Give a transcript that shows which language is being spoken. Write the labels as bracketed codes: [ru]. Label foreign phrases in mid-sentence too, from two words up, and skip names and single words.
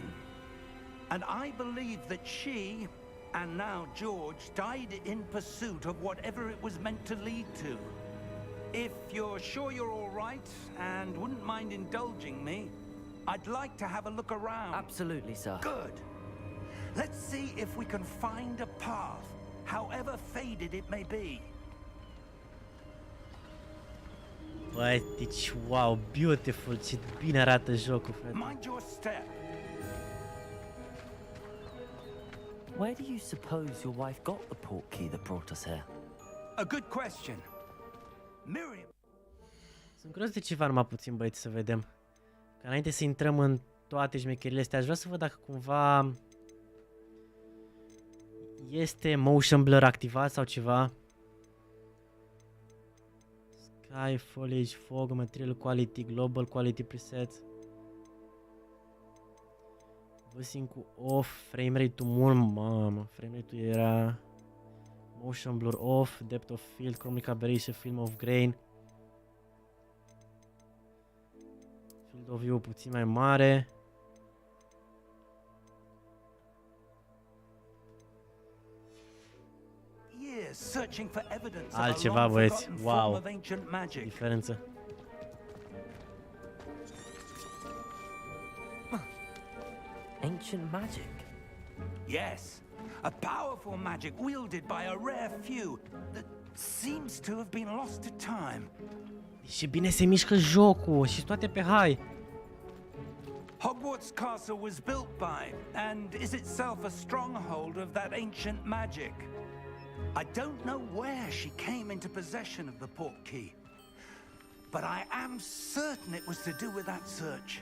[en] And I believe that she, and now George, died in pursuit of whatever it was meant to lead to. If you're sure you're all right and wouldn't mind indulging me, I'd like to have a look around. Absolutely, sir. Good. Let's see if we can find a path, however faded it may be. [ro] Băi, deci, [en] wow, beautiful, [ro] ce bine arată jocul, frate. [en] Mind your step. Where do you suppose your wife got the portkey that brought us here? A good question. Miriam. [ro] Sunt curios de ceva numai puțin, băieți, să vedem. Că înainte să intrăm în toate șmecherile astea, aș vrea să văd dacă cumva este [en] motion blur [ro] activat sau ceva. [en] Sky, foliage, fog, material quality, global quality presets. Voicing cu off, frame rate-ul [ro] mult, mamă, [en] frame rate-ul era motion blur off, depth of field, chromatic aberration, film of grain. Field of view [ro] puțin mai mare. [en] Searching for evidence of [ro] Altceva, [en] a long [ro] băieți, [en] forgotten [ro] wow, [en] form of ancient magic. [ro] diferență. [en] Ancient magic? Yes, a powerful magic wielded by a rare few that seems to have been lost to time. [ro] Și bine se mișcă jocul și toate pe high. [en] Hogwarts Castle was built by, and is itself a stronghold of that ancient magic. I don't know where she came into possession of the portkey, but I am certain it was to do with that search.